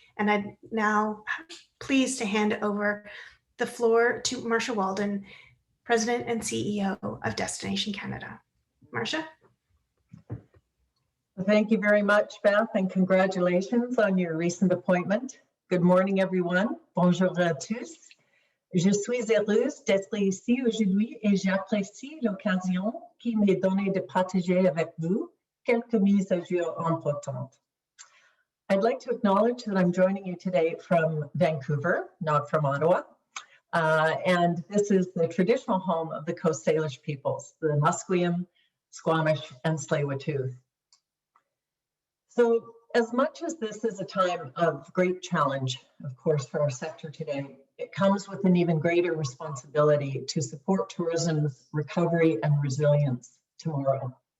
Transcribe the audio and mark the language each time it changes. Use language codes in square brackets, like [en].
[en] And I'm now pleased to hand over the floor to Marsha Walden, President and CEO of Destination Canada. Marsha? Thank you very much, Beth, and congratulations on your recent appointment. Good morning, everyone. [fr] Bonjour à tous. Je suis heureuse d'être ici aujourd'hui et j'apprécie l'occasion qui m'est donnée de partager avec vous quelques mises à jour importantes. [en] I'd like to acknowledge that I'm joining you today from Vancouver, not from Ottawa. And this is the traditional home of the Coast Salish peoples, the Musqueam, Squamish, and Tsleil-Waututh. So as much as this is a time of great challenge, of course, for our sector today, it comes with an even greater responsibility to support tourism's recovery and resilience tomorrow.